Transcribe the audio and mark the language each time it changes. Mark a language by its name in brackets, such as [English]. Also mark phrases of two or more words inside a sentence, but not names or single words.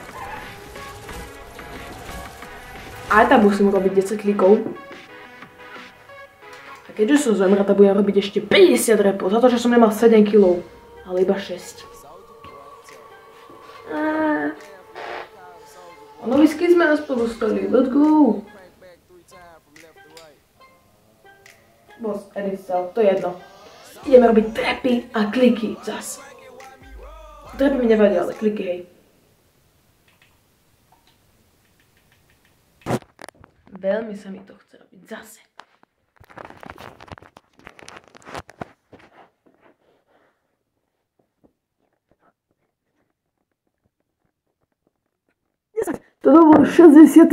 [Slovak] Aj tam musím robiť 10 klikov. A keďže som zomrel, tak budem robiť ešte 50 repov, za to, že som nemal 7 kg, ale iba 6. A nový skin sme aspoň dostali, [English] let's go! Boss, edit cell, [Slovak] to je jedno. Ideme robiť trapy a kliky zas. Trapy mi nevadia, ale kliky, hej. Veľmi sa mi to chce robiť zase. Toto bol 60.